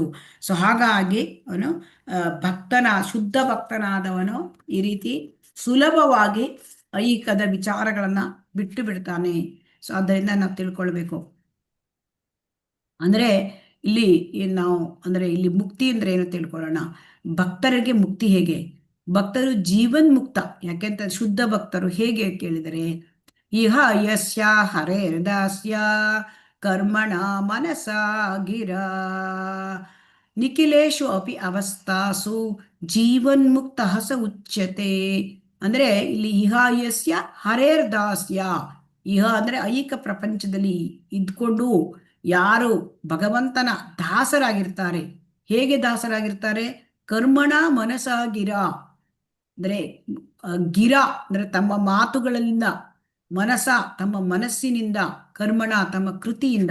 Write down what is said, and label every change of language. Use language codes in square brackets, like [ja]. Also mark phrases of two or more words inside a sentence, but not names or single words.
[kn] ಸೊ ಹಾಗಾಗಿ ಅವನು ಶುದ್ಧ ಭಕ್ತನಾದವನು ಈ ರೀತಿ ಸುಲಭವಾಗಿ ಐಹಿಕದ ವಿಚಾರಗಳನ್ನ ಬಿಟ್ಟು ಬಿಡ್ತಾನೆ. ಸೊ ಅದರಿಂದ ನಾವು ತಿಳ್ಕೊಳ್ಬೇಕು. ಅಂದ್ರೆ ಇಲ್ಲಿ ನಾವು ಅಂದ್ರೆ ಇಲ್ಲಿ ಮುಕ್ತಿ ಅಂದ್ರೆ ಏನು ತಿಳ್ಕೊಳ್ಳೋಣ. ಭಕ್ತರಿಗೆ ಮುಕ್ತಿ ಹೇಗೆ? ಭಕ್ತರು ಜೀವನ್ಮುಕ್ತ. ಯಾಕೆಂತ ಶುದ್ಧ ಭಕ್ತರು ಹೇಗೆ ಕೇಳಿದರೆ, [sa] ಇಹ ಯಸ್ಯ ಹರೇರ್ದಾಸ್ಯ ಕರ್ಮಣ ಮನಸಾ ಗಿರ ನಿಖಿಲೇಶು ಅಪಿ ಅವಸ್ಥಾಸು ಜೀವನ್ಮುಕ್ತ ಸ ಉಚ್ಯತೆ. [kn] ಅಂದ್ರೆ ಇಲ್ಲಿ [sa] ಇಹ ಯಸ್ಯ ಹರೇರ್ದಾಸ್ಯ, [kn] ಇಹ ಅಂದ್ರೆ ಐಹಿಕ ಪ್ರಪಂಚದಲ್ಲಿ ಇದ್ಕೊಂಡು ಯಾರು ಭಗವಂತನ ದಾಸರಾಗಿರ್ತಾರೆ. ಹೇಗೆ ದಾಸರಾಗಿರ್ತಾರೆ? [sa] ಕರ್ಮಣ ಮನಸ ಗಿರ [kn] ಅಂದ್ರೆ ಗಿರ ಅಂದ್ರೆ ತಮ್ಮ ಮಾತುಗಳಿಂದ, ಮನಸ ತಮ್ಮ ಮನಸ್ಸಿನಿಂದ, ಕರ್ಮಣ ತಮ್ಮ ಕೃತಿಯಿಂದ.